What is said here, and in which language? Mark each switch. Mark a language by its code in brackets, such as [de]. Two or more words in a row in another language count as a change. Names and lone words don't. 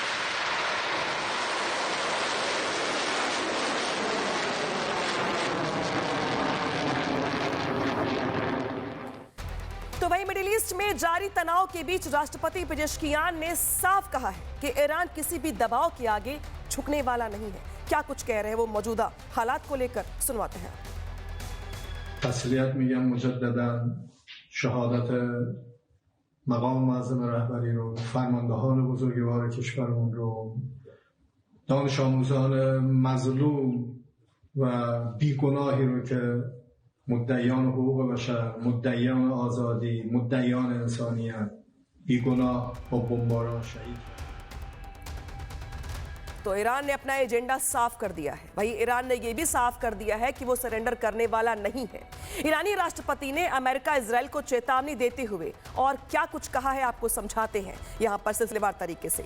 [hi] तो वहीं मिडिल ईस्ट में जारी तनाव के बीच राष्ट्रपति पेजेश्कियान ने साफ कहा है कि ईरान किसी भी दबाव के आगे झुकने वाला नहीं है। क्या कुछ कह रहे हैं वो मौजूदा हालात को लेकर, सुनवाते हैं। [fa] تسلیت میگم مجددا شهادت مقام معظم رهبری رو، فرماندهان بزرگوار کشورمون رو، دانش آموزان مظلوم و بیگناهی رو که مدعیان حقوق بشر، مدعیان آزادی، مدعیان انسانیت، بیگناه با بمباران شهید. [hi] तो ईरान ने अपना एजेंडा साफ कर दिया है। वहीं ईरान ने यह भी साफ कर दिया है कि वो सरेंडर करने वाला नहीं है। ईरानी राष्ट्रपति ने अमेरिका इजराइल को चेतावनी देते हुए और क्या कुछ कहा है आपको समझाते हैं यहां पर सिलसिलेवार तरीके से।